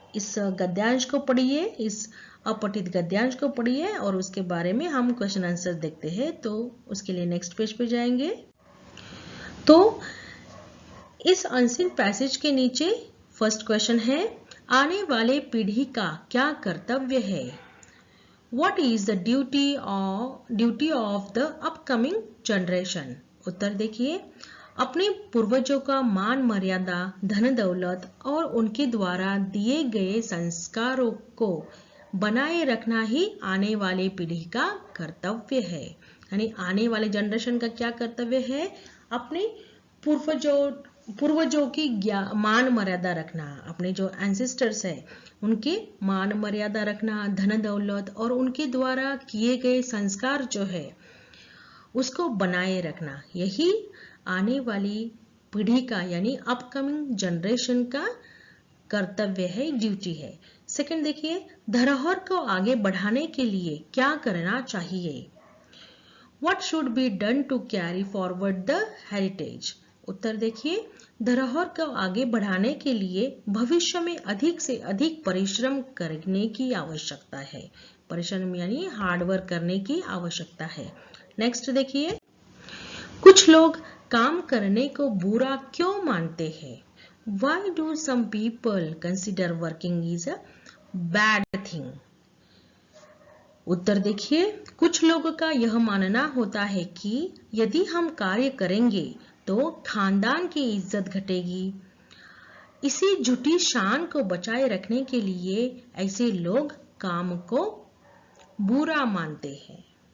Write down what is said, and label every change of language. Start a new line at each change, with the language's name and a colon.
Hindi: इस गद्यांश को पढ़िए, इस अपठित गद्यांश को पढ़िए और उसके बारे में हम
English: question answer
Hindi: देखते हैं। तो उसके लिए
English: next page
Hindi: पे जाएंगे। तो इस
English: unseen passage
Hindi: के नीचे
English: first question
Hindi: है, आने वाले पीढ़ी का क्या कर्तव्य है?
English: What is the duty of the upcoming generation?
Hindi: उत्तर देखिए, अपने पूर्वजों का मान मर्यादा, धन दौलत और उनके द्वारा दिए गए संस्कारों को बनाए रखना ही आने वाले पीढ़ी का कर्तव्य है। यानी आने वाले जनरेशन का क्या कर्तव्य है? अपने पूर्वजों की मान मर्यादा रखना, अपने जो एंसेस्टर्स है उनके मान मर्यादा रखना, धन दौलत और उनके द्वारा किए गए संस्कार जो है उसको बनाए रखना, यही आने वाली पीढ़ी का यानी
English: upcoming generation
Hindi: का कर्तव्य है, ड्यूटी है। सेकंड देखिए, धरोहर को आगे बढ़ाने के लिए क्या करना चाहिए?
English: What should be done to carry forward the heritage?
Hindi: उत्तर देखिए, धरोहर को आगे बढ़ाने के लिए भविष्य में अधिक से अधिक परिश्रम करने की आवश्यकता है। परिश्रम यानी हार्डवर्क करने की आवश्यकता है। नेक्स्ट देखिए, कुछ लोग काम करने को बुरा क्यों मानते हैं?
English: Why do some people consider working is a bad thing?
Hindi: उत्तर देखिए, कुछ लोगों का यह मानना होता है कि यदि हम कार्य करेंगे तो खानदान की इज्जत घटेगी। इसी झूठी शान को बचाए रखने के लिए ऐसे लोग काम को बुरा मानते हैं।